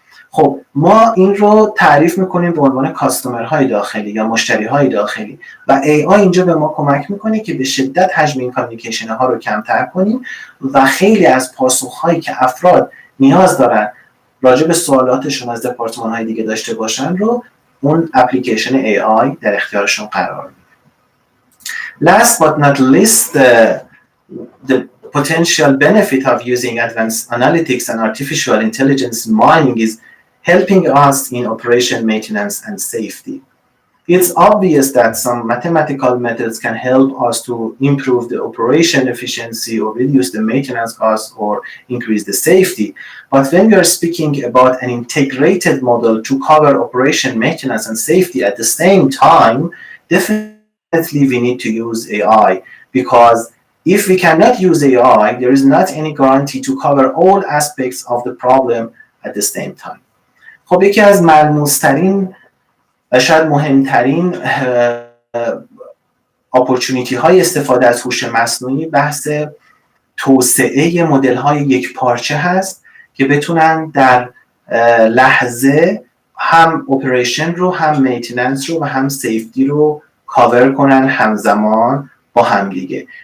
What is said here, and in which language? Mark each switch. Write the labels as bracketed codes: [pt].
[fa] خب ما این رو تعریف میکنیم به عنوان کاستومرهای داخلی یا مشتریهای داخلی و AI اینجا به ما کمک میکنه که به شدت حجم این کامیونیکیشن ها رو کمتر کنیم و خیلی از پاسخهایی که افراد نیاز دارن راجع به سوالاتشون از دپارتمان‌های دیگه داشته باشن رو اون اپلیکیشن AI در اختیارشون قرار میده. [en] Last but not least, the potential benefit of using advanced analytics and artificial intelligence in mining is helping us in operation maintenance and safety. It's obvious that some mathematical methods can help us to improve the operation efficiency or reduce the maintenance costs or increase the safety. But when we are speaking about an integrated model to cover operation, maintenance, and safety at the same time, definitely we need to use AI, because if we cannot use AI, there is not any guarantee to cover all aspects of the problem at the same time. [fa] خب یکی از ملموس‌ترین و شاید مهمترین اپورتونیتی های استفاده از هوش مصنوعی بحث توسعه مدل های یک پارچه هست که بتونن در لحظه هم اپریشن رو، هم مینتیننس رو و هم سیفتی رو کاور کنن همزمان با هم دیگه.